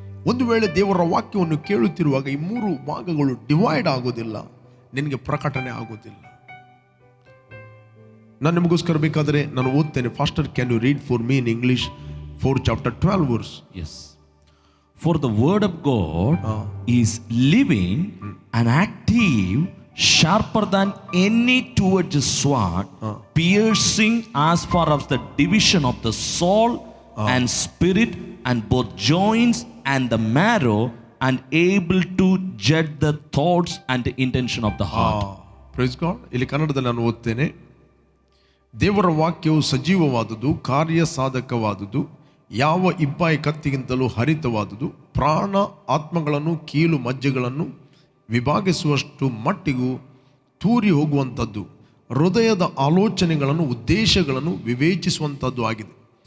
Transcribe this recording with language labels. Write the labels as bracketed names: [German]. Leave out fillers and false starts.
[Kannada] ಒಂದು ವೇಳೆ ದೇವರ ವಾಕ್ಯವನ್ನು ಕೇಳುತ್ತಿರುವಾಗ ಈ 3 ಭಾಗಗಳು ಡಿವೈಡ್ ಆಗೋದಿಲ್ಲ, ನಿನಗೆ ಪ್ರಕಟಣೆ ಆಗೋದಿಲ್ಲ. ನಾನು ನಿಮಗೋಸ್ಕರ ಬೇಕಾದರೆ ನಾನು ಓದ್ತೇನೆ. [English] Faster, can you read for me in English 4 chapter 12 verse? Yes. For the word of God is living and active, sharper than any two-edged sword, piercing as far as the division of the soul and spirit and both joints and the marrow, and able to judge the thoughts and the intention of the heart. Praise God. [Kannada] ಇಲ್ಲಿ ಕನ್ನಡದಲ್ಲಿ ನಾನು ಓದ್ತೇನೆ. ದೇವರ ವಾಕ್ಯವು ಸಜೀವವಾದುದು, ಕಾರ್ಯ ಸಾಧಕವಾದುದು, ಯಾವ ಇಬ್ಬಾಯಿ ಕತ್ತಿಗಿಂತಲೂ ಹರಿತವಾದುದು, ಪ್ರಾಣ ಆತ್ಮಗಳನ್ನು, ಕೀಲು ಮಜ್ಜೆಗಳನ್ನು ವಿಭಾಗಿಸುವಷ್ಟು ಮಟ್ಟಿಗೂ ತೂರಿ ಹೋಗುವಂಥದ್ದು, ಹೃದಯದ ಆಲೋಚನೆಗಳನ್ನು, ಉದ್ದೇಶಗಳನ್ನು ವಿವೇಚಿಸುವಂಥದ್ದು ಆಗಿದೆ.